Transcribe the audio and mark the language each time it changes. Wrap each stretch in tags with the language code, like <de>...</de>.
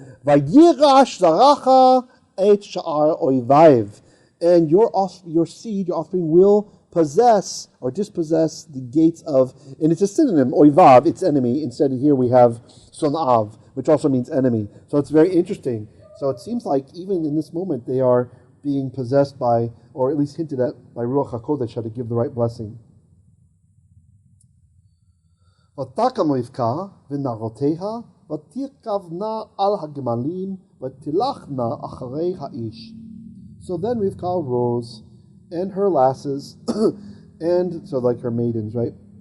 <he>Vayirash zaracha et sha'ar oivaiv,</he> <en>and your seed, your offspring, will possess or dispossess the gates of, and it's a synonym, oivav, its enemy. Instead of here we have sonav, which also means enemy. So it's very interesting. So it seems like even in this moment they are being possessed by, or at least hinted at by Ruach HaKodesh, how to give the right blessing.</en> <he>ותקם רבקה ונערותיה ותרכבנה על הגמלים ותלכנה אחרי האיש.</he> <en>So then Rivka rose, and her lasses, and so like her maidens, right?</en>